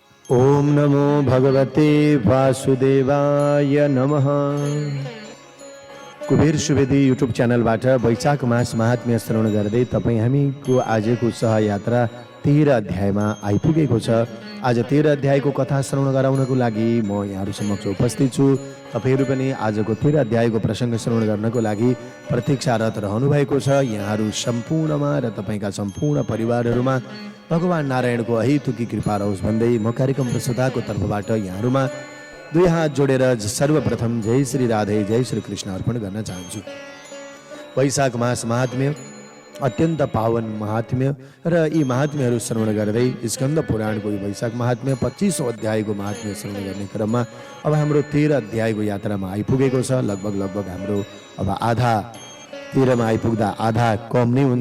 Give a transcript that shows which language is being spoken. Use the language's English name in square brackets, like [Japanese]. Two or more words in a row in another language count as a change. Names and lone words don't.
[Sanskrit] ओम नमो भगवते वासुदेवाय नमः। [Nepali] कुबेर सुवेदी युट्युब च्यानलबाट वैशाख मास महात्म्य श्रवण गर्दै तपाईँ हामीको आजको सहयात्रा 13 अध्यायमा आइपुगेको छ। आज 13 अध्यायको कथा श्रवण गराउनको लागि म यहाँहरू समक्ष उपस्थित छु। तपाईहरू पनि आजको 13 अध्यायको प्रसङ्ग श्रवण गर्नको लागि प्रतीक्षारत रहनु भएको छ। यहाँहरू सम्पूर्णमा र तपाईँका सम्पूर्ण परिवारहरूमा भगवान नारायणको अहितुकी कृपा रहोस् भन्दै म कार्यक्रम प्रस्तुताको तर्फबाट यहाँहरूमा दुई हात जोडेर सर्वप्रथम जय श्री राधे जय श्री कृष्ण अर्पण गर्न चाहन्छु। वैशाख मास महात्म्य अत्यन्त पावन महात्म्य र यी महात्म्यहरू श्रवण गर्दै स्कन्द पुराणको वैशाख महात्म्य 25औं अध्यायको महात्म्य श्रवण गर्ने क्रममा अब हाम्रो 13 अध्यायको यात्रामा आइपुगेको छ। लगभग हाम्रो अब आधा 13 मा आइपुग्दा आधा कम नै हुन्छ।